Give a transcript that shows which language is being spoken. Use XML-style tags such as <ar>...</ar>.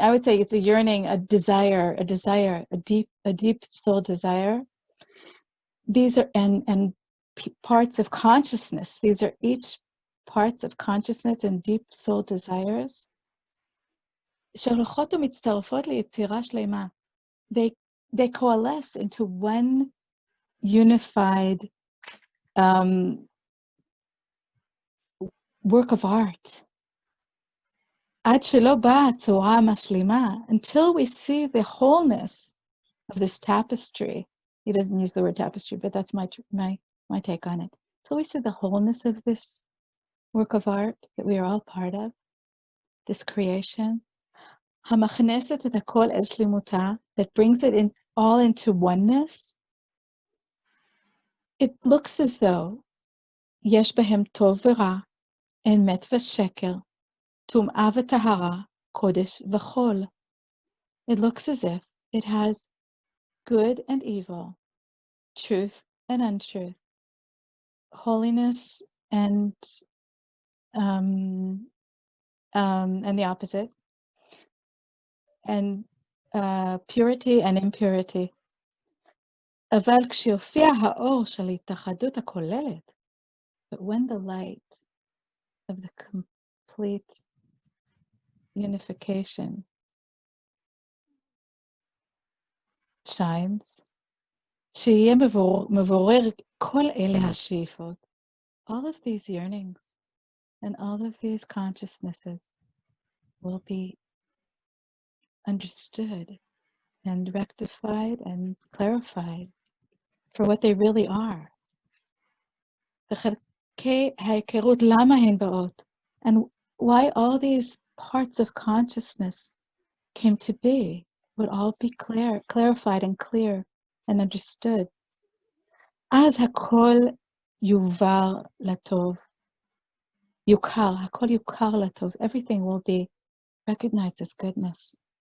<en>I would say it's a yearning, a desire, a deep soul desire. These are and parts of consciousness. These are each parts of consciousness and deep soul desires.</en> <he>שהולכות ומצטרפות ליצירה שלמה.</he> <en>They coalesce into one unified work of art.</en> <he>עד שלא באה הצורה המשלימה,</he> <en>until we see the wholeness of this tapestry. He doesn't use the word tapestry, but that's my take on it. So we see the wholeness of this work of art that we are all part of, this creation.</en> <he>המכנסת את הכל אל שלמותה,</he> <en>that brings it in all into oneness. It looks as though</en> <he>יש בהם טוב ורע, אמת ושקר, טומאה וטהרה, קודש וחול.</he> <en>It looks as if it has good and evil, truth and untruth, holiness and the opposite, and purity and impurity.</en> <he>אבל כשיופיע האור של התאחדות הכוללת,</he> <en>but when the light of the complete unification shines,</en> <he>שיהיה מבורר כל אלה השאיפות,</he> <en>all of these yearnings and all of these consciousnesses will be understood and rectified and clarified for what they really are.</en> <he>וחלקי ההיכרות, למה הן באות?</he> <en>And why all these parts of consciousness came to be would all be clarified and clear and understood.</en> <he>אז הכל יובהר לטוב. יוכר, הכל יוכר לטוב.</he> <en>Everything will be recognized as goodness.</en>